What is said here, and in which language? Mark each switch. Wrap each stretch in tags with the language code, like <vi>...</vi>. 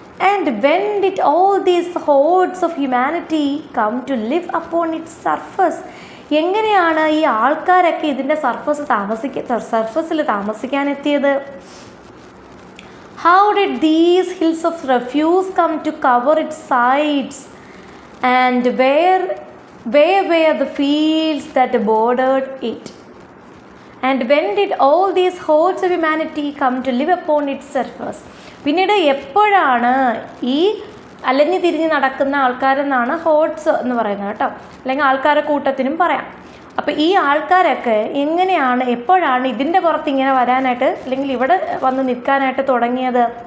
<en>And when did all these hordes of humanity come to live upon its surface?</en> <ml>എങ്ങനെയാണ് ഈ ആൾക്കാരൊക്കെ ഇതിൻ്റെ സർഫസിൽ താമസിക്കാനെത്തിയത്?</ml> <en>How did these hills of refuse come to cover its sides? And where were the fields that bordered it? And when did all these hordes of humanity come to live upon its surface?</en> <ml>പിന്നീട് എപ്പോഴാണ് ഈ അലഞ്ഞു തിരിഞ്ഞ് നടക്കുന്ന ആൾക്കാരെന്നാണ് hordes എന്ന് പറയുന്നത് കേട്ടോ, അല്ലെങ്കിൽ ആൾക്കാരുടെ കൂട്ടത്തിനും പറയാം. അപ്പോൾ ഈ ആൾക്കാരൊക്കെ എങ്ങനെയാണ്, എപ്പോഴാണ് ഇതിൻ്റെ പുറത്ത് ഇങ്ങനെ വരാനായിട്ട് അല്ലെങ്കിൽ ഇവിടെ വന്ന് നിൽക്കാനായിട്ട് തുടങ്ങിയത്?</ml>